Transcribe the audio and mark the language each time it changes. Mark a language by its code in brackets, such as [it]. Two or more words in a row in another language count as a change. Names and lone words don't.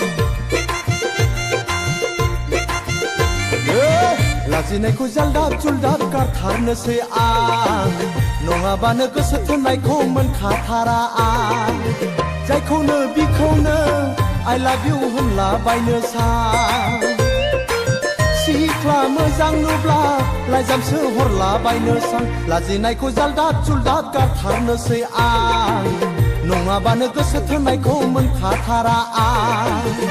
[brx] लाजिनायखौ जालदाब जुलदाब गारथारनोसै आं नङाबानो गोसो थोननायखौ मोनखाथारा आं जायखौनो बिखौनो [en] I love you [brx] होनलाबायनो सान सिख्ला मोजां नुब्ला लाइजामसो हरलाबायनो सान लाजिनायखौ जालदाब जुलदाब गारथारनोसै आं नङाबानो गोसो थोननायखौ मोनखाथारा आं